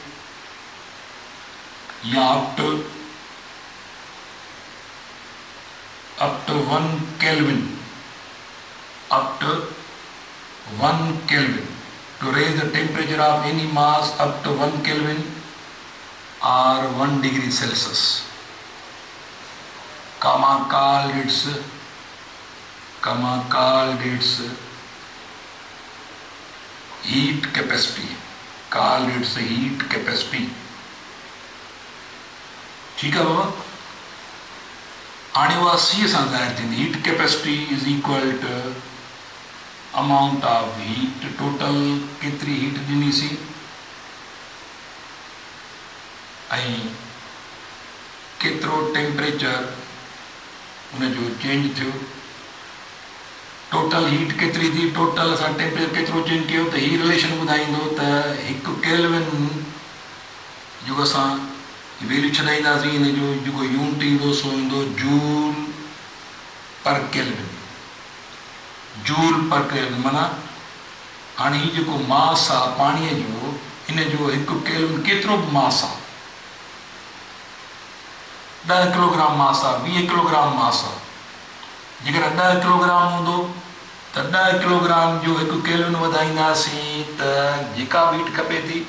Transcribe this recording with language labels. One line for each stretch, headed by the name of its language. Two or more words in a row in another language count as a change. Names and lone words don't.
English: up to 1 Kelvin, up to 1 Kelvin, to raise the temperature of any mass up to 1 Kelvin or 1 degree Celsius, comma called its heat capacity, called its heat capacity।
Hindi: ठीक है बाबा।
Sindhi: हाणे उहा C सां ज़ाहिर थींदी।
English: heat capacity is equal to amount of heat,
Sindhi: टोटल केतिरी हीट ॾिनीसीं, टेम्परेचर उनजो चेंज थियो। टोटल हीट केतिरी थी, टोटल असां टेम्परेचर केतिरो चेंज कयो, त ही रिलेशन ॿुधाईंदो त 1 केल्विन जो असां वैल्यू छॾाईंदासीं, हिन जो जेको यूनिट ईंदो सो ईंदो
English: joule per kelvin. joule per kelvin
Sindhi: माना हाणे ही जेको मास आहे पाणीअ जो, इन जो 1 केल्विन केतिरो बि मास आहे, 10 किलोग्राम मास आहे, 20 किलोग्राम मास आहे। जेकर 10 किलोग्राम हूंदो त 10 किलोग्राम जो 1 केल्विन वधाईंदासीं त जेका भी हीट खपे थी।